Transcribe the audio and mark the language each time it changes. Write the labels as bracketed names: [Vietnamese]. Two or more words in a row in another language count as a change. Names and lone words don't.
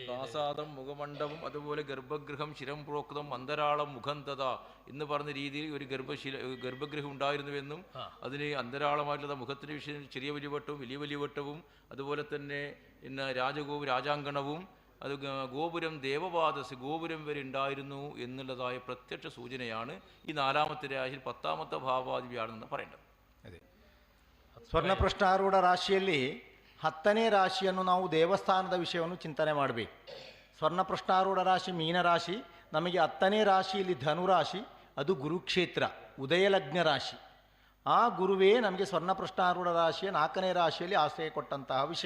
[Malayalam] പ്രാസാദം, മുഖമണ്ഡപം, അതുപോലെ ഗർഭഗൃഹം, ശിരം പ്രോക്തം, അന്തരാളം, മുഖം തഥ എന്ന് പറഞ്ഞ രീതിയിൽ ഒരു ഗർഭഗൃഹം ഉണ്ടായിരുന്നുവെന്നും അതിന് അന്തരാളമായിട്ടുള്ള മുഖത്തിൻ്റെ വിഷയം ചെറിയ വലിയ വട്ടവും വലിയ വലിയ വട്ടവും, അതുപോലെ തന്നെ രാജാങ്കണവും, അത് ഗോപുരം ദേവപാദസ് ഗോപുരം വരെ ഉണ്ടായിരുന്നു എന്നുള്ളതായ പ്രത്യക്ഷ സൂചനയാണ് ഈ 4ാമത്തെ രാശിയിൽ 10ാമത്തെ ഭാവാദി വ്യാഴമെന്ന് പറയേണ്ടത്. [Kannada] ಅದೇ ಸ್ವರ್ಣಪ್ರಶ್ನಾರೂಢ ರಾಶಿಯಲ್ಲಿ 10ನೇ ರಾಶಿಯನ್ನು ನಾವು ದೇವಸ್ಥಾನದ ವಿಷಯವನ್ನು ಚಿಂತನೆ ಮಾಡಬೇಕು. ಸ್ವರ್ಣಪ್ರಶ್ನಾರೂಢ ರಾಶಿ ಮೀನರಾಶಿ, ನಮಗೆ 10ನೇ ರಾಶಿಯಲ್ಲಿ ಧನುರಾಶಿ, ಅದು ಗುರುಕ್ಷೇತ್ರ ಉದಯಲಗ್ನ ರಾಶಿ. ಆ ಗುರುವೇ ನಮಗೆ ಸ್ವರ್ಣಪ್ರಶ್ನಾರೂಢ ರಾಶಿಯ 4ನೇ ರಾಶಿಯಲ್ಲಿ ಆಶ್ರಯ ಕೊಟ್ಟಂತಹ ವಿಷಯ.